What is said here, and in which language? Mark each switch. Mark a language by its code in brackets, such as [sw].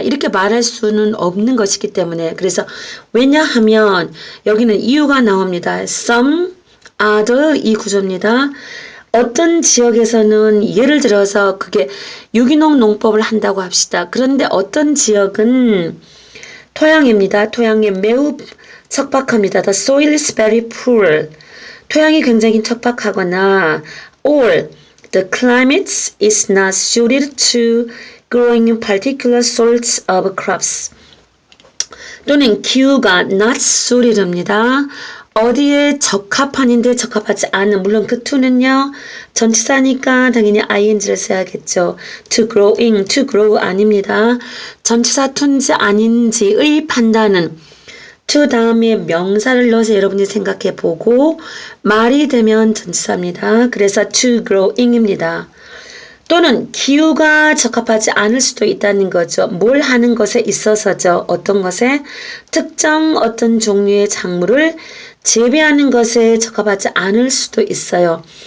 [ko] 이렇게 말할 수는 없는 것이기 때문에 그래서 왜냐하면 여기는 이유가 나옵니다. Some, other 이 구조입니다. 어떤 지역에서는 예를 들어서 그게 유기농 농법을 한다고 합시다. 그런데 어떤 지역은 토양입니다. [en] 토양이 매우 척박합니다. The soil is very poor. 토양이 굉장히 척박하거나 or the climate is not suited to growing particular sorts of crops. [ko] 또는 기후가 not suited 입니다. 어디에 적합한인데 적합하지 않은 물론 그 to는요 전치사니까 당연히 ing를 써야겠죠. [en] to growing, to grow 아닙니다. [ko] 전치사 to인지 아닌지의 판단은 to 다음에 명사를 넣어서 여러분이 생각해 보고 말이 되면 전치사입니다. 그래서 to growing 입니다. 또는 기후가 적합하지 않을 수도 있다는 거죠. 뭘 하는 것에 있어서죠. 어떤 것에 특정 어떤 종류의 작물을 재배하는 것에 적합하지 않을 수도 있어요.